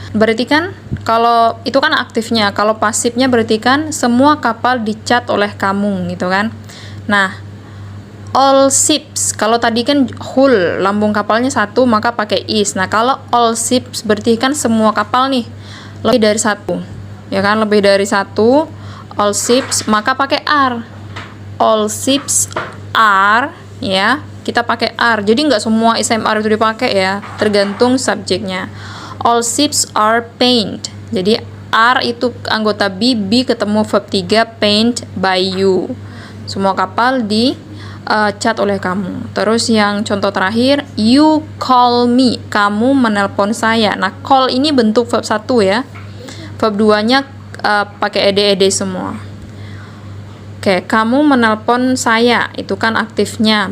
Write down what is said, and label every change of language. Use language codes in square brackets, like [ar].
[id] Berarti kan kalau itu kan aktifnya, kalau pasifnya berarti kan semua kapal dicat oleh kamu gitu kan. Nah, [en] all ships, [id] kalau tadi kan hull, lambung kapalnya 1, maka pakai is. Nah, kalau all ships berarti kan semua kapal nih, lebih dari 1. Ya kan, lebih dari 1, [en] all ships, [id] maka pakai are. [en] All ships are [id] ya, kita pakai [en] are. [id] Jadi nggak semua is mr itu dipakai ya, tergantung subjeknya. [en] All ships are paint. [id] Jadi are itu anggota be, ketemu verb 3 [en] paint by you. [id] Semua kapal di cat oleh kamu. Terus yang contoh terakhir, [en] you call me, [id] kamu menelpon saya. Nah, call ini bentuk verb 1 ya. Verb 2-nya pakai ed semua. Oke, kamu menelpon saya, itu kan aktifnya.